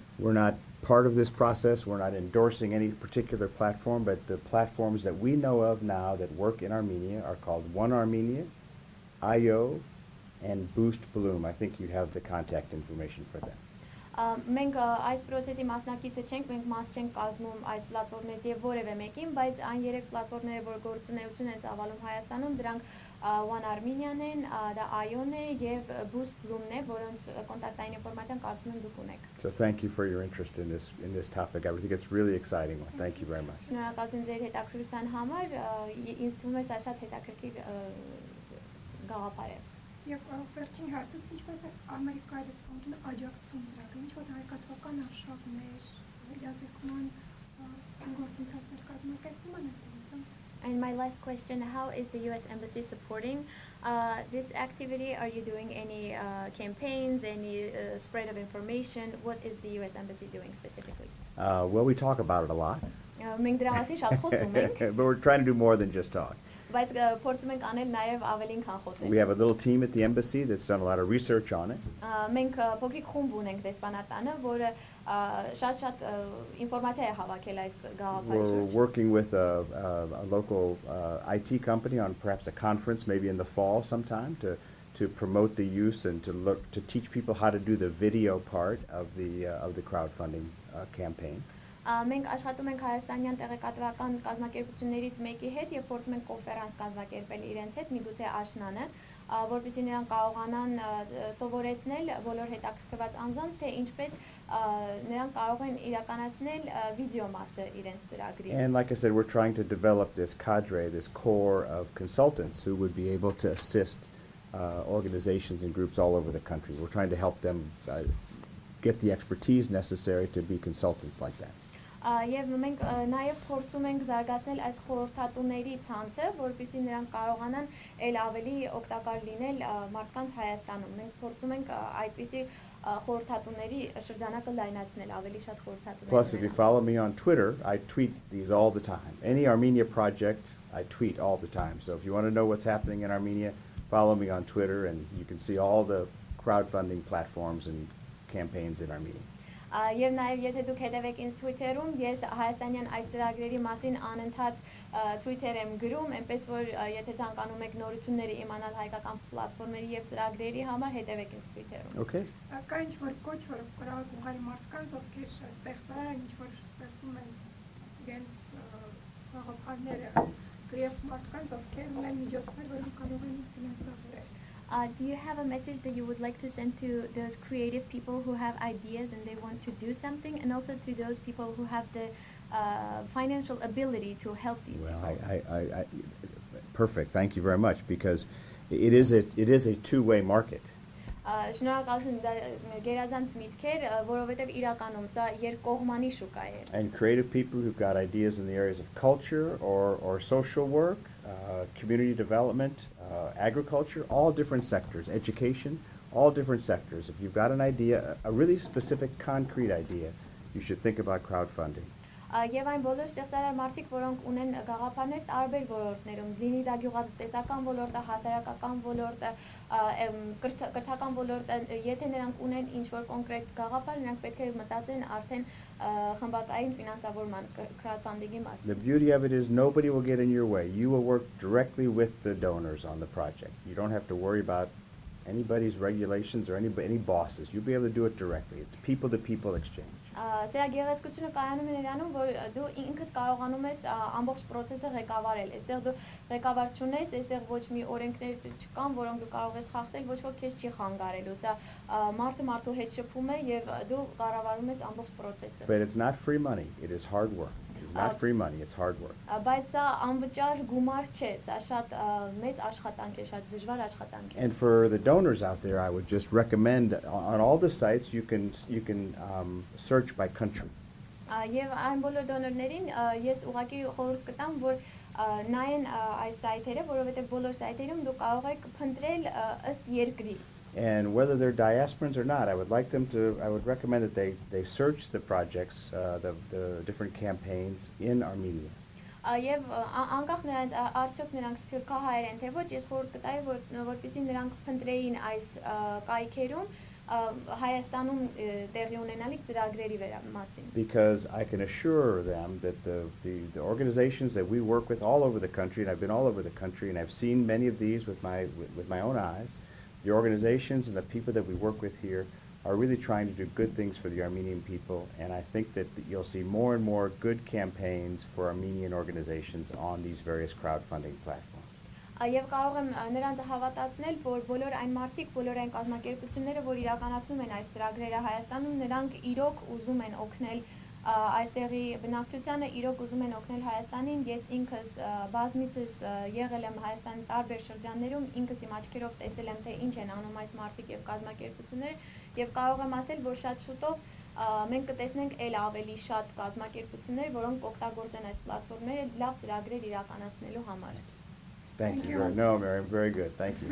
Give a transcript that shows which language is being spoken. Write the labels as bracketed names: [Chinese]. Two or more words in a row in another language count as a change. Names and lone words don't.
[English] We're not part of this process. We're not endorsing any particular platform, but the platforms that we know of now that work in Armenia are called One Armenia, IO, and Boost Bloom. I think you have the contact information for them. [Armenian] Մենք այս process-ի մասնակիցը չենք, մենք մաս չենք կազմում այս պլատֆորմներից եւ որևէ մեկին, բայց այն երեք պլատֆորմները, որ գործունեություն են ծավալում Հայաստանում, դրանք One Armenian են, դա IO-ն է եւ Boost Bloom-ն է, որոնց կոնտակտային ինֆորմացիան կարծում եմ դուք ունեք։ [English] So thank you for your interest in this topic. I think it's really exciting one. Thank you very much. [Armenian] Շնորհակալություն ձեր հետաքրքրության համար, ինձ թվում է սա շատ հետաքրքիր գաղափար է։ Եվ վերջին հարցս, ինչպես է Ամերիկայի դեսպանատունը աջակցում ծրագրին, ինչ-որ հայկական արշավներ, լիազեկման գործընթացներ կազմակերպում են այստեղից։ [English] And my last question, how is the U.S. Embassy supporting this activity? Are you doing any campaigns, any spread of information? What is the U.S. Embassy doing specifically? Well, we talk about it a lot. [Armenian] Մենք դրա մասին շատ խոսում ենք։ [English] But we're trying to do more than just talk. [Armenian] Բայց փորձում ենք անել նաև ավելին քան խոսել։ [English] We have a little team at the embassy that's done a lot of research on it. [Armenian] Մենք փոքրիկ խումբ ունենք դեսպանատանը, որը շատ ինֆորմացիա է հավաքել այս գաղափարի [English] We're [Armenian] շուրջ։ [English] working with a local IT company on perhaps a conference, maybe in the fall sometime, to promote the use and to teach people how to do the video part of the crowdfunding campaign. [Armenian] Մենք աշխատում ենք հայաստանյան տեղեկատվական կազմակերպություններից մեկի հետ եւ փորձում ենք կոնֆերանս կազմակերպել իրենց հետ, միգուցե աշնանը, որպեսզի նրանք կարողանան սովորեցնել բոլոր հետաքրքրված անձանց, թե ինչպես նրանք կարող են իրականացնել վիդեո մասը իրենց ծրագրի։ [English] And like I said, we're trying to develop this cadre, this core of consultants who would be able to assist organizations and groups all over the country. We're trying to help them get the expertise necessary to be consultants like that. [Armenian] Եվ մենք նաև փորձում ենք զարգացնել այս խորհրդատուների ցանցը, որպեսզի նրանք կարողանան ել ավելի օգտակար լինել մարդկանց Հայաստանում։ Մենք փորձում ենք այդպիսի խորհրդատուների շրջանակը լայնացնել, ավելի շատ խորհրդատուներ։ [English] Plus, if you follow me on Twitter, I tweet these all the time. Any Armenia project, I tweet all the time. So if you want to know what's happening in Armenia, follow me on Twitter and you can see all the crowdfunding platforms and campaigns in Armenia. [Armenian] Եվ նաև եթե դուք հետևեք ինձ Twitter-ում, ես հայաստանյան այս ծրագրերի մասին անընդհատ Twitter եմ գրում, այնպես որ եթե ցանկանում եք նորությունները իմանալ հայկական պլատֆորմերի եւ ծրագրերի համար, հետևեք ինձ Twitter-ում։ [English] Okay. [Armenian] Կա ինչ-որ կոչ, որ կարող ուղղել մարդկանց, ովքեր ստեղծարար են, ինչ-որ ստեղծում են իրենց գաղափարները, գրեվ մարդկանց, ովքեր ունեն միջոցներ, որոնք կարող են ֆինանսավորել։ [English] Do you have a message that you would like to send to those creative people who have ideas and they want to do something, and also to those people who have the financial ability to help these people? Well, perfect. Thank you very much, because it is a two-way market. [Armenian] Շնորհակալություն, գերազանց միտքեր, որովհետև իրականում սա երկկողմանի շուկա է։ [English] And creative people who've got ideas in the areas of culture or social work, community development, agriculture, all different sectors, education, all different sectors. If you've got an idea, a really specific, concrete idea, you should think about crowdfunding. [Armenian] Եվ այն բոլոր ստեղծարար մարդիկ, որոնք ունեն գաղափարներ տարբեր ոլորտներում, լինի դա գյուղատնտեսական ոլորտը, հասարակական ոլորտը, կրթական ոլորտը, եթե նրանք ունեն ինչ-որ կոնկրետ գաղափար, նրանք պետք է մտածեն արդեն խմբակային ֆինանսավորման crowdfunding-ի մասին։ [English] The beauty of it is nobody will get in your way. You will work directly with the donors on the project. You don't have to worry about anybody's regulations or any bosses. You'll be able to do it directly. It's people-to-people exchange. [Armenian] Սրա գեղեցկությունը կայանում է նրանում, որ դու ինքդ կարողանում ես ամբողջ process-ը ղեկավարել։ Այստեղ դու ղեկավար չունես, այստեղ ոչ մի օրենքներ չկան, որոնք դու կարող ես խախտել, ոչ ոք քեզ չի խանգարելու։ Սա մարդը մարդու հետ շփում է եւ դու կառավարում ես ամբողջ process-ը։ [English] But it's not free money. It is hard work. It's not free money. It's hard work. [Armenian] Բայց սա անվճար գումար չէ, սա շատ մեծ աշխատանք է, շատ դժվար աշխատանք է։ [English] And for the donors out there, I would just recommend on all the sites you can search by country. [Armenian] Եվ այն բոլոր դոնորներին ես ուղղակի խորհուրդ կտամ, որ նայեն այս սայթերը, որովհետև բոլոր սայթերում դու կարող ես փնտրել ըստ երկրի։ [English] And whether they're diasporans or not, I would recommend that they search the projects, the different campaigns in Armenia. [Armenian] Եվ անկախ նրանց արդյոք նրանք սփյուռքահայեր են թե ոչ, ես խորհուրդ կտայի, որպեսզի նրանք փնտրեին այս կայքերում Հայաստանում տեղի ունենալիք ծրագրերի մասին։ [English] Because I can assure them that the organizations that we work with all over the country, and I've been all over the country, and I've seen many of these with my own eyes, the organizations and the people that we work with here are really trying to do good things for the Armenian people, and I think that you'll see more and more good campaigns for Armenian organizations on these various crowdfunding platforms. [Armenian] Եվ կարող եմ նրանց հավատացնել, որ բոլոր այն մարդիկ, բոլոր այն կազմակերպությունները, որ իրականացնում են այս ծրագրերը Հայաստանում, նրանք իրոք ուզում են օգնել այստեղի բնակչությանը, իրոք ուզում են օգնել Հայաստանին։ Ես ինքս բազմիցս եղել եմ Հայաստանի տարբեր շրջաններում, ինքս իմ աչքերով տեսել եմ, թե ինչ են անում այս մարդիկ եւ կազմակերպությունները, եւ կարող եմ ասել, որ շատ շուտով մենք կտեսնենք ել ավելի շատ կազմակերպություններ, որոնք կօգտագործեն այս պլատֆորմները լավ ծրագրեր իրականացնելու համար։ [English] Thank you. No, Miriam, very good. Thank you.